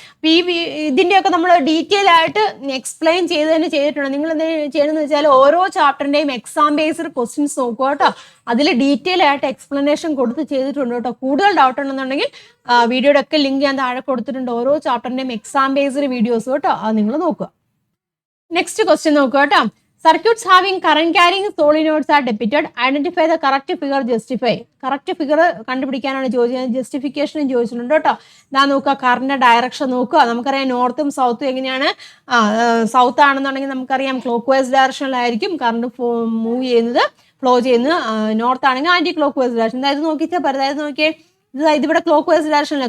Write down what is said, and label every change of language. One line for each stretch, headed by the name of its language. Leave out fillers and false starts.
Malayalam: അപ്പോൾ ഇതിൻ്റെയൊക്കെ നമ്മൾ ഡീറ്റെയിൽ ആയിട്ട് എക്സ്പ്ലെയിൻ ചെയ്തിട്ടുണ്ട്. നിങ്ങൾ എന്ത് ചെയ്യണമെന്ന് വെച്ചാൽ ഓരോ ചാപ്റ്ററിൻ്റെയും എക്സാം ബേസ്ഡ് ക്വസ്റ്റ്യൻസ് നോക്കുക കേട്ടോ. അതിൽ ഡീറ്റെയിൽ ആയിട്ട് എക്സ്പ്ലനേഷൻ കൊടുത്ത് ചെയ്തിട്ടുണ്ട് കേട്ടോ. കൂടുതൽ ഡൗട്ട് ഉണ്ടെന്നുണ്ടെങ്കിൽ വീഡിയോയുടെ ഒക്കെ ലിങ്ക് ഞാൻ താഴെ കൊടുത്തിട്ടുണ്ട്. ഓരോ ചാപ്റ്ററിൻ്റെയും എക്സാം ബേസ്ഡ് വീഡിയോസ് കേട്ടോ. അത് നിങ്ങൾ നോക്കുക. നെക്സ്റ്റ് ക്വസ്റ്റ്യൻ നോക്കുക കേട്ടോ.
English: Circuits having current carrying solenoids are depicted. Identify the correct figure, justify.
Malayalam: Correct figure കണ്ടുപിടിക്കാനാണ് ചോദിച്ചത്. ജസ്റ്റിഫിക്കേഷനും ചോദിച്ചിട്ടുണ്ട് കേട്ടോ. ഇതാ നോക്കുക, കറണ്ട് ഡയറക്ഷൻ നോക്കുക. നമുക്കറിയാം നോർത്തും സൗത്തും എങ്ങനെയാണ്. സൗത്ത് ആണെന്നുണ്ടെങ്കിൽ നമുക്കറിയാം ക്ലോക്ക് വൈസ് ഡയറക്ഷനിലായിരിക്കും കറണ്ട് മൂവ് ചെയ്യുന്നത്, ഫ്ലോ ചെയ്യുന്നത്. നോർത്ത് ആണെങ്കിൽ ആൻറ്റി ക്ലോക്ക് വൈസ് ഡയറക്ഷൻ. അതായത് നോക്കിയേ ഇതിവിടെ ക്ലോക്ക് വൈസ് ഡയറക്ഷനില്ല.